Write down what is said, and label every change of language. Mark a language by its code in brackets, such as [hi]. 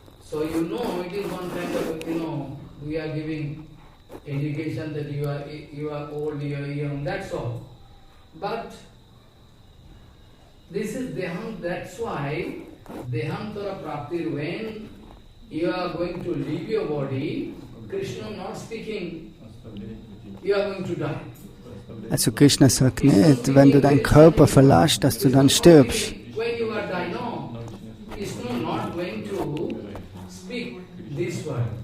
[en] So you know, it is one kind of, we are giving indication that you are old, you are young, that's all. But this is Deham, that's why Dehantara Prapti, when you are going to leave your body, Krishna not speaking, you are going to die. [de] Also Krishna sagt nicht, wenn du deinen Körper verlässt, dass du dann stirbst. [en] When you are dying, no, Krishna not going to speak this word.